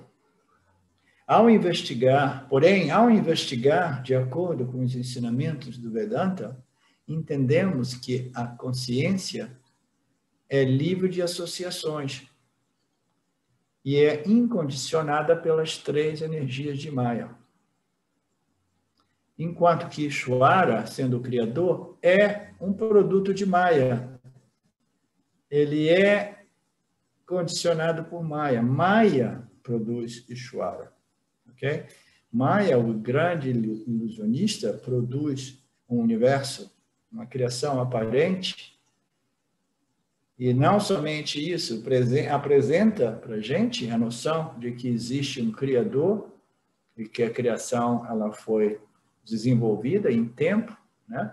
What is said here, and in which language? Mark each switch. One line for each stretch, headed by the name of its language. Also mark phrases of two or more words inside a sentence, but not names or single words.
Portuguese: Ao investigar, de acordo com os ensinamentos do Vedanta, entendemos que a consciência é livre de associações e é incondicionada pelas 3 energias de Maya. Enquanto que Ishvara, sendo o Criador, é um produto de Maya. Ele é condicionado por Maya. Maya produz Ishvara. Okay? Maya, o grande ilusionista, produz um universo, uma criação aparente, e não somente isso, apresenta para a gente a noção de que existe um Criador e que a criação ela foi desenvolvida em tempo, né?